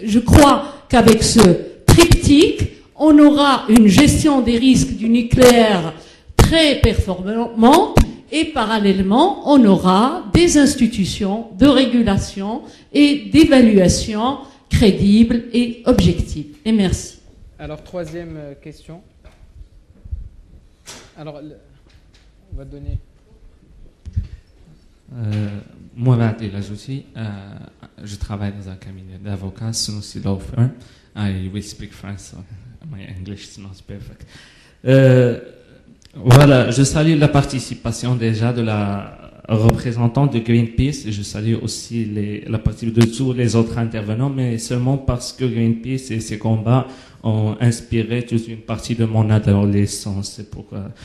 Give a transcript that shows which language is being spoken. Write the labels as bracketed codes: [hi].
[fr] Je crois qu'avec ce triptyque, on aura une gestion des risques du nucléaire très performante et parallèlement, on aura des institutions de régulation et d'évaluation crédibles et objectives. Et merci. Alors, troisième question. Alors, on va donner... Moi, Matt Lajouti, je travaille dans un cabinet d'avocats, Sunusi Law Firm. [en] I will speak French, so my English is not perfect. [fr] Voilà, je salue la participation déjà de la représentante de Greenpeace et je salue aussi la partie de tous les autres intervenants, mais seulement parce que Greenpeace et ses combats ont inspiré toute une partie de mon adolescence. C'est pourquoi.